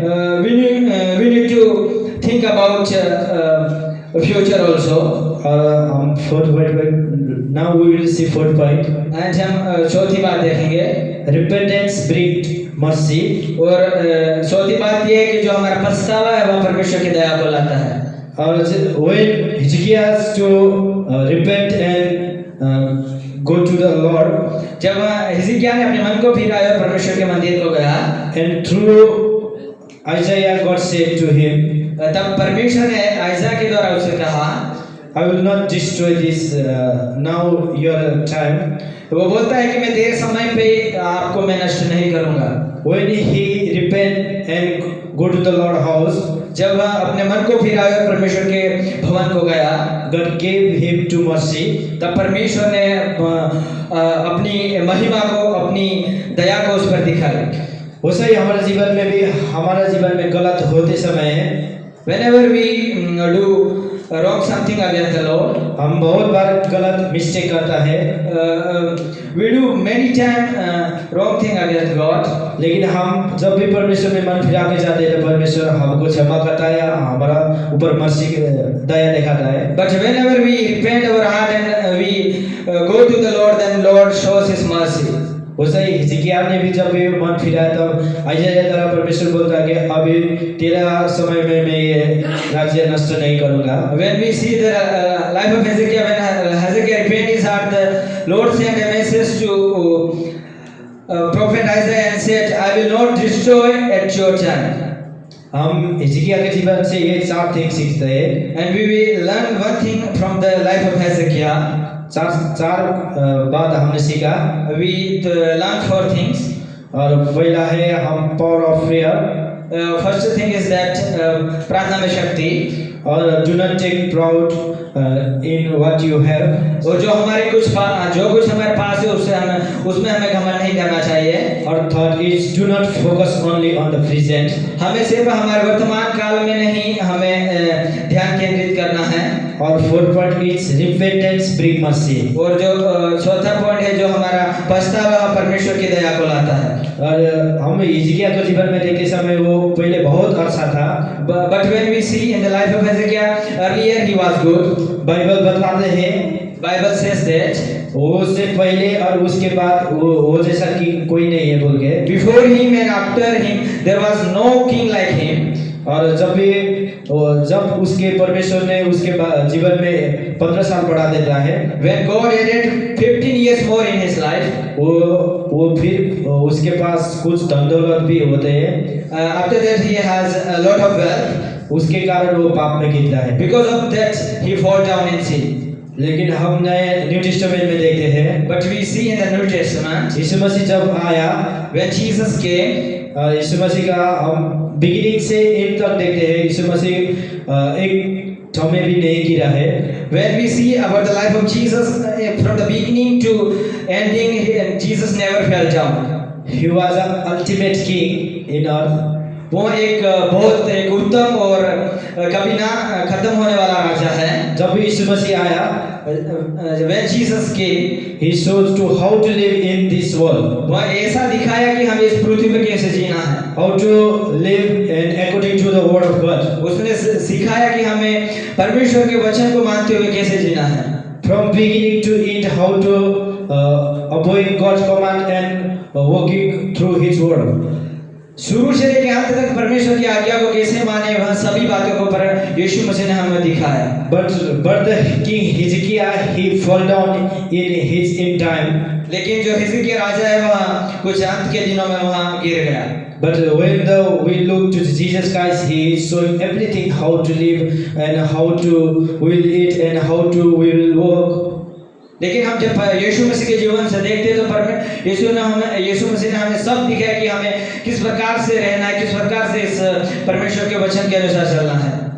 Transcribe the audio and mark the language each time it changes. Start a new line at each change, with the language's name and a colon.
English: We need to think about future also.
Hindi: और हम
English: fourth point, now we will see fourth point.
Hindi: And हम चौथी बात देखेंगे,
English: repentance brings mercy.
Hindi: और चौथी बात ये है कि जो हमारा पछतावा है वह परमेश्वर की दया को लाता है।
English: और when Hezekiah has to repent and go to the Lord,
Hindi: जब हिजकिय्याह ने अपने मन को फिराया और परमेश्वर के मंदिर को गया,
English: and through Isaiah God said to him,
Hindi: तब परमेश्वर ने आइज़ा के द्वारा उससे कहा,
English: I will not destroy this now your time.
Hindi: वो बोलता है कि मैं तेरे समय पे आपको मैं नष्ट नहीं करूंगा।
English: When he repent and go to the Lord house,
Hindi: जब वह अपने मन को फिराया और परमेश्वर के भवन को गया,
English: God gave him to mercy.
Hindi: तब परमेश्वर ने अपनी महिमा को, अपनी दया को उस पर दिखाई। वैसे ही हमारे जीवन में गलत होते समय,
English: whenever we do wrong something against the Lord,
Hindi: हम बहुत बार गलत मिस्टेक करता है।
English: we do many time wrong thing against God.
Hindi: लेकिन हम जब भी परमेश्वर में मन फिरा के जाते हैं तो परमेश्वर हमको क्षमा करता है, हमारा ऊपर मर्सी दया दिखाता है।
English: But whenever we repent our heart and we go to the Lord, then Lord shows His mercy.
Hindi: वैसे ही हिजकिय्याह ने भी जब भी मन फिराया तब आइज़ाया द्वारा परमेश्वर बोलता है कि अभी तेरा समय में मैं ये राज्य नष्ट नहीं करूँगा।
English: When we see the life of Hezekiah, when Hezekiah repented his heart, the Lord sent a message to prophet Isaiah and said, I will not destroy at your time.
Hindi: हम हिजकिय्याह के जीवन से ये 4 थिंग सीखते हैं।
English: And we will learn one thing from the life of Hezekiah.
Hindi: चार बात हमने सीखा।
English: We learn 4 things.
Hindi: और पहला है हम
English: Power of प्रेयर। First thing is that
Hindi: प्रार्थना में शक्ति।
English: और do not take proud in what you have.
Hindi: और जो कुछ हमारे पास है उसमें हमें घमंड नहीं करना चाहिए।
English: और third is do not focus only on the present.
Hindi: हमें सिर्फ हमारे वर्तमान काल में नहीं हमें ध्यान केंद्रित करना है।
English: और fourth point is repentance bring mercy.
Hindi: और जो चौथा पॉइंट है जो हमारा पछतावा परमेश्वर की दया को लाता है। और हम हिजकिय्याह के जीवन में देखते समय वो पहले बहुत अच्छा था।
English: But when we see in the life of Hezekiah, earlier he was good.
Hindi: Bible बताते हैं,
English: Bible says that
Hindi: वो से पहले और उसके बाद वो जैसा कि कोई नहीं है बोल के।
English: Before him and after him there was no king like him.
Hindi: और जब भी जब उसके परमेश्वर ने उसके जीवन में 15 साल बढ़ा देता है,
English: when God added 15 years more in his life,
Hindi: वो फिर उसके पास कुछ धन दौलत भी होते हैं,
English: after that he has a lot of wealth.
Hindi: उसके कारण वो पाप में गिरता है।
English: Because of that he fall down in sin.
Hindi: लेकिन हम नए न्यू टेस्टामेंट में देखते हैं,
English: But we see in the New Testament,
Hindi: यीशु मसीह जब आया,
English: when Jesus came,
Hindi: यीशु मसीह का हम बिगिनिंग से एंड तक देखते हैं, यीशु मसीह एक समय भी नहीं गिरा है।
English: when we see about the life of Jesus, from the beginning to ending, Jesus never fell down. He was an ultimate king in earth.
Hindi: वो एक बहुत एक उत्तम और कभी ना खत्म होने वाला राजा है। जब यीशु मसीह आया,
English: when Jesus came, he showed to how to live in this world,
Hindi: वह ऐसा दिखाया कि हमें इस पृथ्वी पर कैसे जीना है।
English: how to live and according to the word of God.
Hindi: उसने सिखाया कि हमें परमेश्वर के वचन को मानते हुए कैसे जीना है।
English: From beginning to end, how to obey God's command and walking through His word.
Hindi: शुरू से लेकर अंत तक परमेश्वर की आज्ञा को कैसे माने, वह सभी बातों को पर यीशु मसीह ने हमें दिखाया।
English: But the king Hezekiah, he fell down in his end time.
Hindi: लेकिन जो हिजकिय्याह राजा है वह कुछ अंत के दिनों में वहाँ गिर गया।
English: But when we look to Jesus Christ, He is showing everything how to live and how to will eat and how to will walk.
Hindi: लेकिन हम जब यीशु मसीह के जीवन से देखते हैं तो यीशु मसीह ने हमें सब दिखाया कि हमें किस प्रकार से रहना है, किस प्रकार से इस परमेश्वर के वचन के अनुसार चलना है।